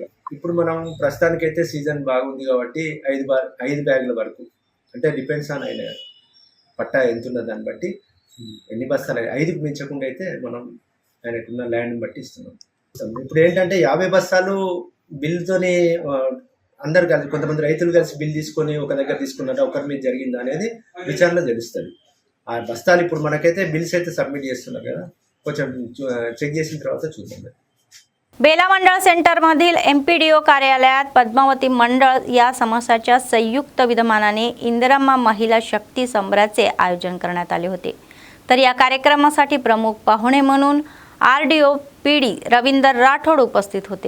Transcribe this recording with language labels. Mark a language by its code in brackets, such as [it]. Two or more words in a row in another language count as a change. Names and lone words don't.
[te] ఇప్పుడు మనం ప్రస్తుతానికైతే సీజన్ బాగుంది కాబట్టి 5 బ్యాగుల వరకు, అంటే [en] depends on [te] ఆయన పట్టా ఎంత ఉన్న దాన్ని బట్టి ఎన్ని బస్తాలు 5కి మించకుండా అయితే మనం ఆయనకున్న ల్యాండ్ని బట్టి ఇస్తున్నాం. ఇప్పుడు ఏంటంటే 50 బస్తాలు బిల్తోని అందరు కలిసి కొంతమంది రైతులు కలిసి బిల్ తీసుకొని ఒక దగ్గర తీసుకున్నట్టు ఒకరి మీద జరిగిందా అనేది విచారణ తెలుస్తుంది. ఆ బస్తాలు ఇప్పుడు మనకైతే బిల్స్ అయితే सबमिट చేస్తున్నారు కదా, కొంచెం చెక్ చేసిన తర్వాత చూద్దాం. [mr] बेला मंडळ सेंटरमधील MPDO कार्यालयात पद्मावती मंडळ या समासाच्या संयुक्त विद्यमानाने इंदिराम्मा महिला शक्ती संबराचे आयोजन करण्यात आले होते. तर या कार्यक्रमासाठी प्रमुख पाहुणे म्हणून RDO PD रवींद्र राठोड उपस्थित होते.